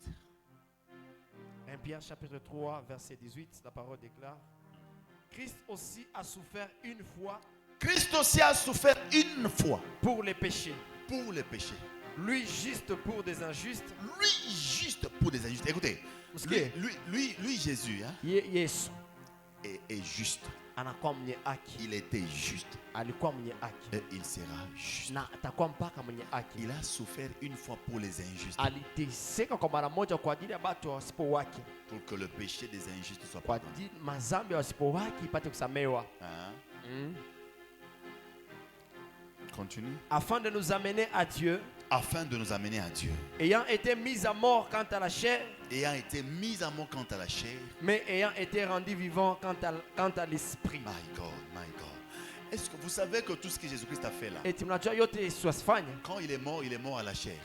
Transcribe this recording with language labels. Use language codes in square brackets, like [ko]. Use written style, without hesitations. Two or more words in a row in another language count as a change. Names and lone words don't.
[fr] 1 Pierre chapitre 3 verset 18, la parole déclare: Christ aussi a souffert une fois. Christ aussi a souffert une fois pour les péchés. Pour les péchés. Lui juste pour des injustes. Lui juste pour des injustes. Écoutez, lui Jésus, hein, Yesu est juste. [sw] anakuwa mwenye haki. [fr] Il était juste. [sw] Alikuwa mwenye haki. [fr] Et il sera juste. [sw] Na atakuwa mpaka mwenye haki. [fr] Il a souffert une fois pour les injustes. [sw] Aliteseka kwa mara moja kwa ajili ya watu wasipo wake. [fr] Pour que le péché des injustes soit [sw] kwa [fr] pardonné. [sw] ajili mazambi wasipo wake ipate kusamehewa. [fr] Continue. Afin de nous amener à Dieu. Afin de nous amener à Dieu. Ayant été mis à mort quant à la chair. Ayant été mis à mort quant à la chair. Mais ayant été rendu vivant quant à l'esprit. [en] My God. [fr] Est-ce que vous savez que tout ce que Jésus-Christ a fait là, quand il est mort à la chair.